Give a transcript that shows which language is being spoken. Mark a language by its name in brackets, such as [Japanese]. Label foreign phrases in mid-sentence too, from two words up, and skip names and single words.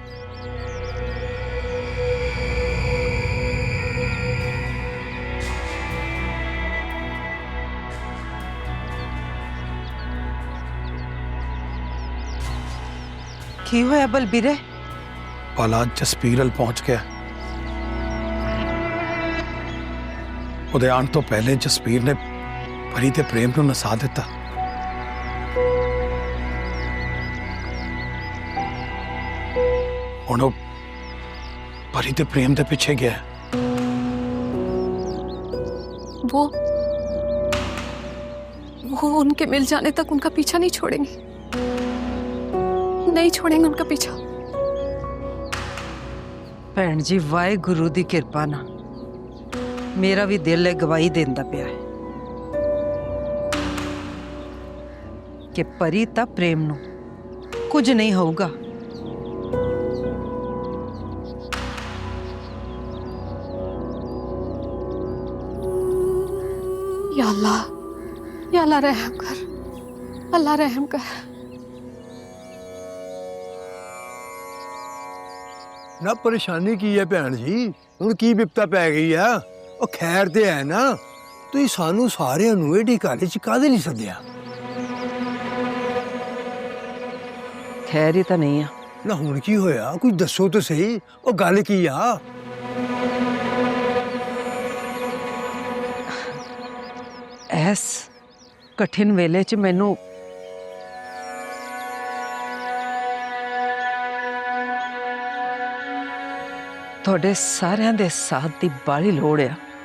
[Punjabi] ਕੀ ਹੋਇਆ ਬਲਬੀਰੇ? ਔਲਾਦ ਜਸਬੀਰ ਪਹੁੰਚ ਗਿਆ। ਉਹਦੇ ਆਉਣ ਤੋਂ ਪਹਿਲੇ ਜਸਬੀਰ ਨੇ ਪਰੀ ਤੇ ਪ੍ਰੇਮ ਨੂੰ ਨਸਾ ਦਿੱਤਾ। ਹੁਣ ਉਹ ਪਰੀ ਤੇ ਪ੍ਰੇਮ ਦੇ ਪਿੱਛੇ ਗਿਆ। [Hindi] वो उनके मिल जाने तक उनका पीछा नहीं छोड़ेंगे, नहीं छोड़ेंगे उनका पीछा। [Punjabi] ਭੈਣ ਜੀ ਵਾਹਿਗੁਰੂ ਦੀ ਕਿਰਪਾ ਨਾਲ ਮੇਰਾ ਵੀ ਦਿਲ ਹੈ ਗਵਾਹੀ ਦਿੰਦਾ ਪਿਆ ਹੈ ਕਿ ਪਰੀ ਤਾਂ ਪ੍ਰੇਮ ਨੂੰ ਕੁਝ ਨਹੀਂ ਹੋਊਗਾ। ਯਾ ਅੱਲਾਹ ਰਹਿਮ ਕਰ, ਅੱਲਾਹ ਰਹਿਮ ਕਰ। ਨਾ ਪਰੇਸ਼ਾਨੀ ਕੀ ਹੈ ਭੈਣ ਜੀ, ਹੁਣ ਕੀ ਵਿਪਤਾ ਪੈ ਗਈ ਹੈ? ਉਹ ਖੈਰ ਤੇ ਹੈ ਨਾ, ਤੁਸੀਂ ਸਾਨੂੰ ਸਾਰਿਆਂ ਨੂੰ ਇਹ ਢਿਕਾਰੇ ਚ ਕਾਹਦੇ ਲਈ ਸੱਦਿਆ? ਖੈਰ ਹੀ ਤਾਂ ਨਹੀਂ ਆ। ਨਾ ਹੁਣ ਕੀ ਹੋਇਆ, ਕੁਝ ਦੱਸੋ ਤਾਂ ਸਹੀ, ਉਹ ਗੱਲ ਕੀ ਆ? ਐਸ ਕਠਿਨ ਵੇਲੇ ਚ ਮੈਨੂੰ ਤੁਹਾਡੇ ਸਾਰਿਆਂ ਦੇ ਸਾਥ ਦੀ ਬਾਹਲੀ ਲੋੜ ਆ।